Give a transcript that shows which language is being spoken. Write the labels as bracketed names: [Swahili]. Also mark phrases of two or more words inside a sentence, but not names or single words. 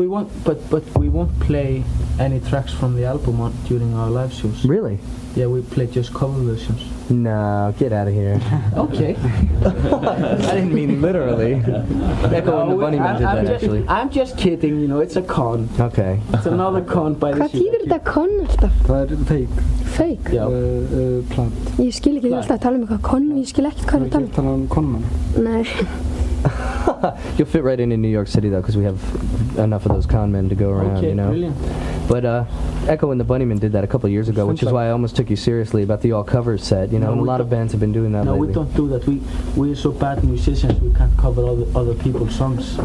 [English] we won't, but we won't play any tracks from the album during our live shows. Really? Yeah, we play just cover versions. No, get out of here. Okay. I didn't mean literally. Echo and the Bunnymen did that, actually. I'm just kidding, you know, it's a con. Okay. It's another con by the [Icelandic] Hvað þýðir þetta con alltaf? Það fake. Fake? Já. Plant. Ég skil ekki, þið er alltaf að tala um eitthvað con og ég skil ekkert hvað er að tala Tala um conman. um. Nei. [English] You'll fit right in New York City, though, because we have enough of those con men to go around, Okay, you know. brilliant. But Echo and the Bunnymen did that a couple of years ago, which is why I almost took you seriously about the all covers set, you know, No, and a we lot of don't- bands have been doing that No, lately. we don't do that. We're so bad musicians, we can't cover other people's songs.